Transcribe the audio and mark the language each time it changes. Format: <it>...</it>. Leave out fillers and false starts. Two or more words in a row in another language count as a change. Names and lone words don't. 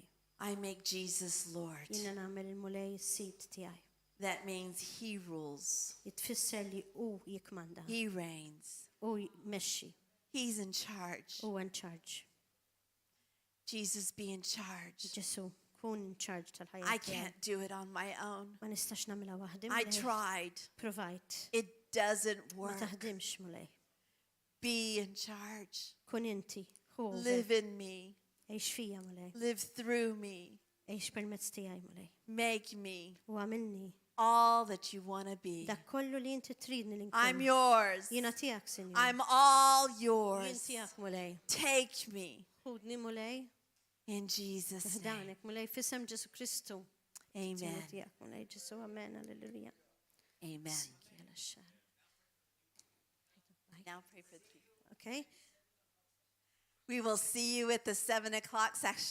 <en>I make Jesus Lord.</en> <mt>Jiena nagħmel il-mulej is-sit tiegħi.</mt> <en>That means he rules.</en> <mt>Jitfisser li hu jikmanda.</mt> <en>He reigns.</en> <mt>U jmexxi.</mt> <en>He's in charge. U in charge. Jesus, be in charge.</en> <mt>Ġesu, kun</mt> <en>in charge</en> <mt>tal-ħajja</mt> <en>I</en> <mt>tiegħi.</mt> <en>can't do it on my own.</en> <mt>Ma nistax nagħmilha waħdi.</mt> <en>I</en> <mt>mulej.</mt> <en>tried.</en> <mt>Provajt.</mt> <en>It doesn't</en> <mt>Ma</mt> <en>work.</en> <mt>taħdimx mulej.</mt> <en>Be in charge.</en> <mt>Kun inti. Hu.</mt> <en>Live in me.</en> <mt>Ejx fija mulej.</mt> <en>Live through me.</en> <mt>Ejx permezz tiegħi mulej.</mt> <en>Make me</en> <mt>U għamilni.</mt> <en>all that you want to be.</en> <mt>Dak kollu li inti tridni li nkun.</mt> <en>I'm yours.</en> <mt>Jiena tiegħek, Sinjur.</mt> <en>I'm all</en> <mt>Jien</mt> <en>yours.</en> <mt>tiegħek mulej.</mt> <en>Take me</en> <mt>Ħudni mulej.</mt> <en>in Jesus' name.</en> <mt>F'danek mulej fisem Ġesu Kristu. Jiena Amen. tiegħek mulej Ġesu. Amen. Alleluja. Amen. Jela x-xar.</mt> <en>Now pray for the people. Okay? We will see you at the 7 o'clock section.</en>